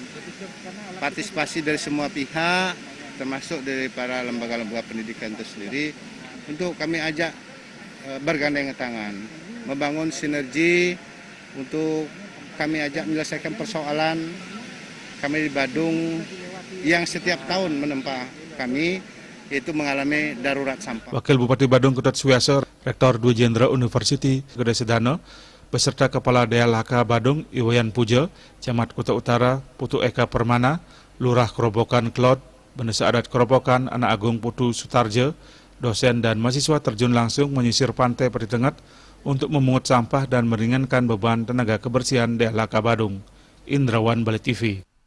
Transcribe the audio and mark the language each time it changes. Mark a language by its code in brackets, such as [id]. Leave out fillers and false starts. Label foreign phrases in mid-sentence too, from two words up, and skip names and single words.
[id] Partisipasi dari semua pihak, termasuk dari para lembaga-lembaga pendidikan itu sendiri, untuk kami ajak bergandengan tangan, membangun sinergi untuk kami ajak menyelesaikan persoalan kami di Badung yang setiap tahun menempa kami, yaitu mengalami darurat sampah. Wakil Bupati Badung Ketut Suyase, Rektor Dwi Jendra University Gede Sedano, beserta Kepala DLHK Badung Iwayan Pujo, Camat Kuta Utara Putu Eka Permana, Lurah Kerobokan Klod, Bendesa Adat Kerobokan Anak Agung Putu Sutarjo, dosen dan mahasiswa terjun langsung menyisir Pantai Peti Tengat untuk memungut sampah dan meringankan beban tenaga kebersihan DLHK Badung. Indrawan Bali TV.